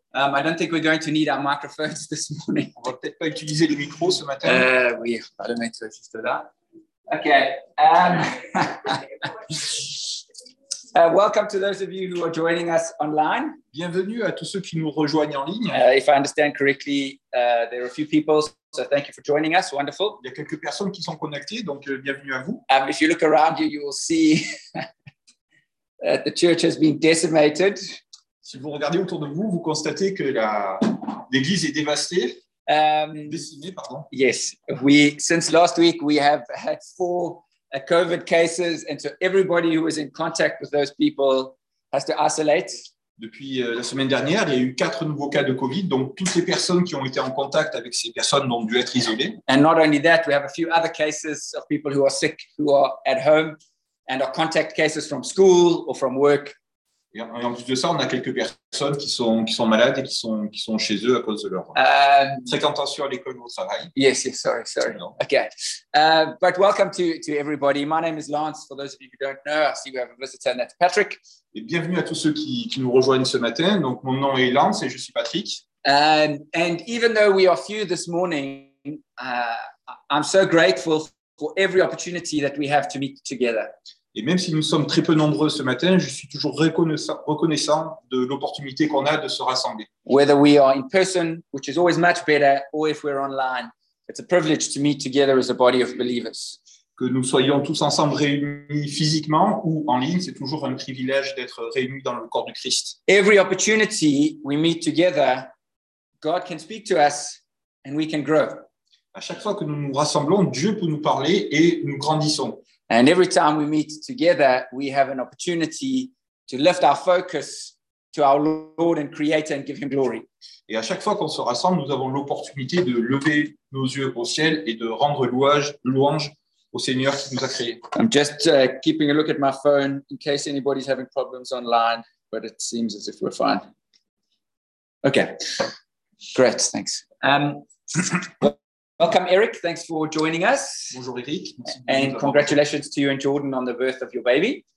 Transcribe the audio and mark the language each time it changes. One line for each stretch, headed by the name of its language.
English: I don't think we're going to need our microphones this morning.
French: On va peut-être pas utiliser les micros ce matin. Oui, pas le mettre juste là.
English: Okay. Welcome to those of you who are joining us online.
French: Bienvenue à tous ceux qui nous rejoignent en ligne.
English: If I understand correctly, there are a few people, so thank you for joining us. Wonderful.
French: Il y a quelques personnes qui sont connectées, donc bienvenue à vous.
English: If you look around you, you will see that the church has been decimated.
French: Si vous regardez autour de vous, vous constatez que l'église est dévastée. Décimée, pardon.
English: Yes, since last week we have had 4 COVID cases, and so everybody who was in contact with those people has to isolate.
French: Depuis la semaine dernière, il y a eu 4 nouveaux cas de COVID, donc toutes les personnes qui ont été en contact avec ces personnes ont dû être isolées.
English: And not only that, we have a few other cases of people who are sick, who are at home, and are contact cases from school or from work.
French: Et en plus de ça, on a quelques personnes qui sont malades et qui sont chez eux à cause de leur fréquentation à l'école ou au travail.
English: Yes, sorry. Non. Okay. But welcome to everybody. My name is Lance. For those of you who don't know, I see we have a visitor, and that's Patrick.
French: Et bienvenue à tous ceux qui nous rejoignent ce matin. Donc, mon nom est Lance et je suis Patrick.
English: And even though we are few this morning, I'm so grateful for every opportunity that we have to meet together.
French: Et même si nous sommes très peu nombreux ce matin, je suis toujours reconnaissant de l'opportunité qu'on a de se rassembler.
English: Whether we are in person, which is always much better, or if we're online, it's a privilege to meet together as a body of believers.
French: Que nous soyons tous ensemble réunis physiquement ou en ligne, c'est toujours un privilège d'être réunis dans le corps du Christ.
English: Every opportunity we meet together, God can speak to us and we can grow.
French: À chaque fois que nous nous rassemblons, Dieu peut nous parler et nous grandissons.
English: And every time we meet together, we have an opportunity to lift our focus to our Lord and Creator and give Him glory.
French: Et à chaque fois qu'on se rassemble, nous avons l'opportunité de lever nos yeux au ciel et de rendre louange au Seigneur qui nous a créés.
English: I'm just keeping a look at my phone in case anybody's having problems online, but it seems as if we're fine. Okay, great, thanks. Welcome, Eric. Thanks for joining us.
French: Bonjour, Eric.
English: And congratulations to you and Jordan on the birth of your baby.